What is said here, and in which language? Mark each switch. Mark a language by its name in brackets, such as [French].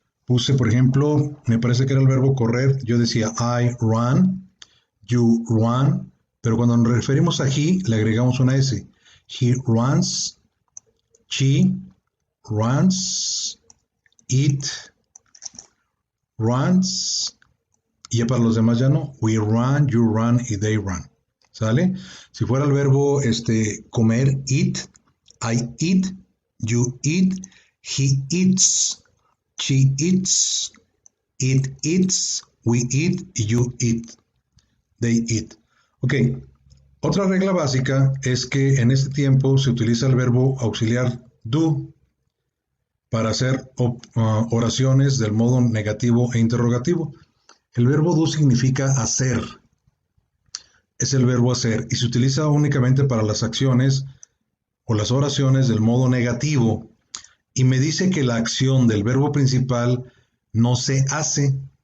[Spanish] Puse, por ejemplo, me parece que era el verbo correr. Yo decía I run, you run, pero cuando nos referimos a he, le agregamos una S. [English] He runs, she runs, [Spanish] eat, runs, y ya para los demás ya no. [English] We run, you run y they run. ¿Sale? Si fuera el verbo comer, eat, I eat, you eat, he eats, she eats, it eats, we eat, you eat, they eat. [Spanish] Ok, otra regla básica es que en este tiempo se utiliza el verbo auxiliar do para hacer oraciones del modo negativo e interrogativo. El verbo do significa hacer. Es el verbo hacer y se utiliza únicamente para las acciones o las oraciones del modo negativo y me dice que la acción del verbo principal no se hace.